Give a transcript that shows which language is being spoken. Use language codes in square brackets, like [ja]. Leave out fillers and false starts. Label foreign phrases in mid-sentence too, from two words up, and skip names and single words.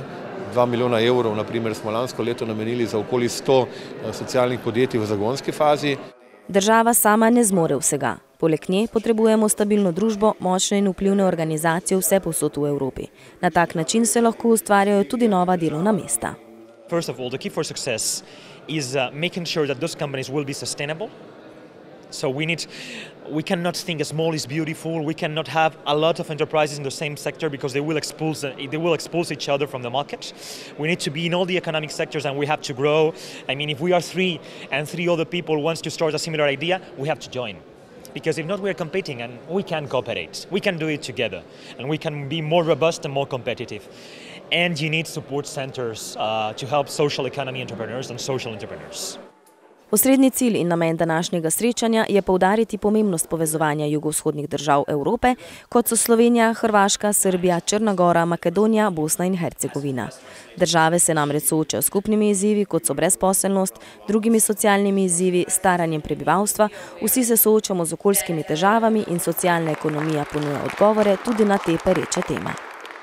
[sl] 2 milijona evrov, naprimer, smo lansko leto namenili za okoli 100 socialnih podjetij v zagonski fazi. Država sama ne zmore vsega. Poleg nje potrebujemo stabilno družbo, močne in vplivne organizacije vsepovsod v Evropi. Na tak način se lahko ustvarjajo tudi nova delovna mesta. [en] First of all, the key for success is making sure that those companies will be sustainable. So we cannot think small is beautiful. We cannot have a lot of enterprises in the same sector because they will expose each other from the market. We need to be in all the economic sectors and we have to grow. I mean, if we are 3 and 3 other people want to start a similar idea, we have to join. Because if not, we are competing and we can cooperate. We can do it together and we can be more robust and more competitive. And you need support centers to help social economy entrepreneurs and social entrepreneurs. [sl] Osrednji cilj in namen današnjega srečanja je poudariti pomembnost povezovanja jugovzhodnih držav Evrope, kot so Slovenija, Hrvaška, Srbija, Črna Gora, Makedonija, Bosna in Hercegovina. Države se namreč soočajo s skupnimi izzivi, kot so brezposelnost, drugimi socialnimi izzivi, staranjem prebivalstva, vsi se soočamo z okoljskimi težavami in socialna ekonomija ponuja odgovore tudi na te pereče teme.